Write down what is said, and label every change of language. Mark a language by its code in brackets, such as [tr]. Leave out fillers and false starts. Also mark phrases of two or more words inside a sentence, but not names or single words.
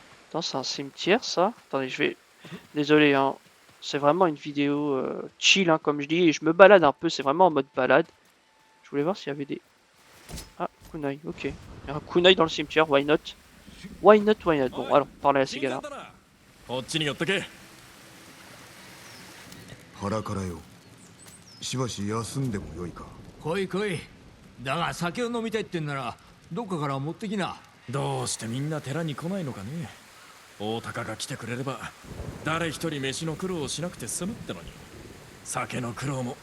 [fr] Attends, c'est un cimetière ça? Attendez, je vais. Désolé, hein. C'est vraiment une vidéo chill, hein, comme je dis, et je me balade un peu, c'est vraiment en mode balade. Je voulais voir s'il y avait des. Ah, kunai, ok. Il y a un kunai dans le cimetière, [en] why not? Why not, why not? [fr] Bon, alors, parlez à ces gars-là. [ja] こっちに寄っとけ。腹からよ。しばし休んでもよいか。来い来い。だが酒を飲みたいってんならどっかから持ってきな。どうしてみんな寺に来ないのかね。大高が来てくれれば誰一人飯の苦労をしなくて済むってのに、酒の苦労も。